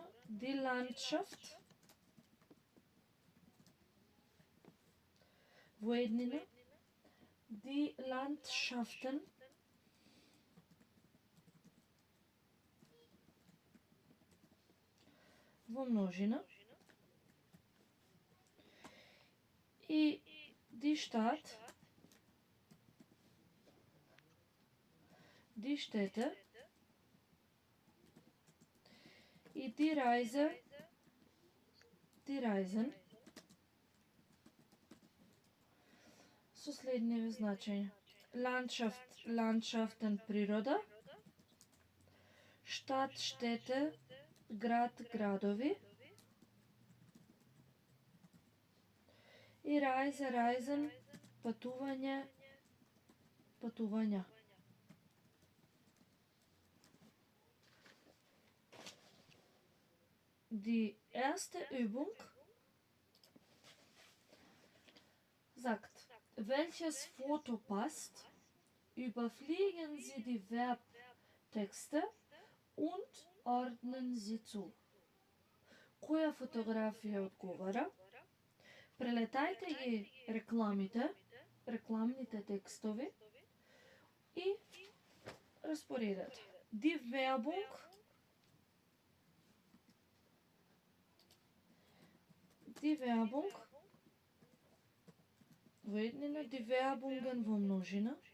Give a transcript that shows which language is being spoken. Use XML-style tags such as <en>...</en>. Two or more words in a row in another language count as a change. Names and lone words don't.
<de>Die Landschaft</de> <mk>во еднина,</mk> <de>die Landschaften</de> <mk>во множина и</mk> <de>die Stadt, die Städte</de> <mk>и</mk> <de>die Reise, die Reisen</de> <mk>со следниве значења.</mk> <de>Landschaft, Landschaften, природа. Stadt, Städte,</de> <mk>град, градови.</mk> <de>И Reise, Reisen,</de> <mk>патување, патувања.</mk> <de>Die erste Übung sagt, welches Foto passt, überfliegen Sie die Verbtexte und ordnen sie zu.</de> <mk>Која фотографија одговара? Прелетајте ги рекламните текстови и распоредете.</mk> <de>Die Werbung</de> <mk>во еднина,</mk> <de>die Werbungen</de> <mk>во множина.</mk>